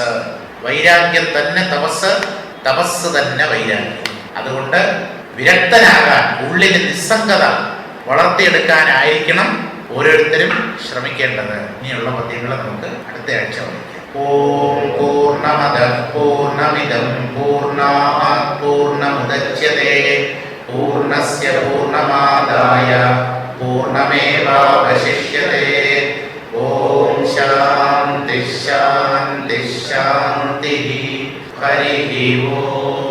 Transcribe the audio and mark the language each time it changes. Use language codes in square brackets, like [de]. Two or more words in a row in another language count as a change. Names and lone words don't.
[ml] വൈരാഗ്യം തന്നെ തപസ്, തപസ് തന്നെ വൈരാഗ്യം. അതുകൊണ്ട് വിരക്തനാകാൻ, ഉള്ളിന് നിസ്സംഗത വളർത്തിയെടുക്കാനായിരിക്കണം ഓരോരുത്തരും ശ്രമിക്കേണ്ടത്. ഇനിയുള്ള പദ്യങ്ങൾ നമുക്ക് അടുത്ത ആഴ്ച വഹിക്കാം. [sa] ഓം പൂർണ്ണമദഃ പൂർണ്ണമിദം പൂർണ്ണാത് പൂർണ്ണമുദച്യതേ പൂർണ്ണസ്യ പൂർണ്ണമാദായ പൂർണ്ണമേവാവശിഷ്യതേ. ഓം ശാന്തി ശാന്തി ശാന്തി. ഹരി ഓം.